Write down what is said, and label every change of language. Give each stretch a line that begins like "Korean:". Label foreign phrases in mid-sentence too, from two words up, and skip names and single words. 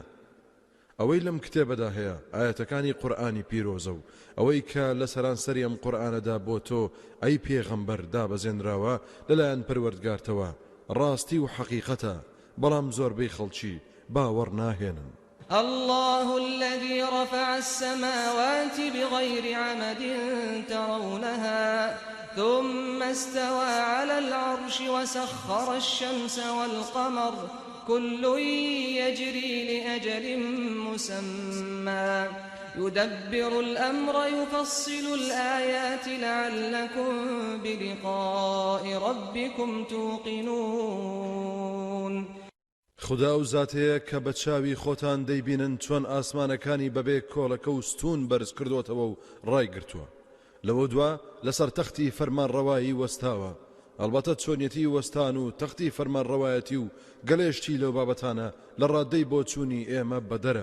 Central Kurdish: ئەوەی لەم کتێبەدا هەیە ئاەتەکانی قورئانی پیرۆزە و ئەوەی کە لە سەرانسەری ئەم قورئانەدا بۆ تۆ ئەی پێغەمبەر دابەزێنراوە لەلایەن پەروەردگارتەوە ڕاستی و حەقیقەتە، بەڵام زۆربەی خەڵکی باوەڕ ناهێنن.
Arabic: الله الذي رفع السماوات بغير عمد ترونها ثم استوى على العرش وسخر الشمس والقمر كل يجري لأجل مسمى يدبر الأمر يفصل الآيات لعلكم بلقاء ربكم توقنون.
Central Kurdish: خدا و زاتەیە کە بە چاوی خۆتان دەیبینن چۆن ئاسمانەکانی بەبێ کۆڵەکە و ستون بەرز کردوتەوە و ڕایگرتووە. لەوە دوا لەسەر تەختی فەرمانڕەوایی وەستاوە. ئەلبەتە چۆنیەتی وەستان و تەختی فەرمانڕەوایەتی و گەلێشتی لەو بابەتانە لە ڕادەی بۆ چوونی ئێمە بەدەرە.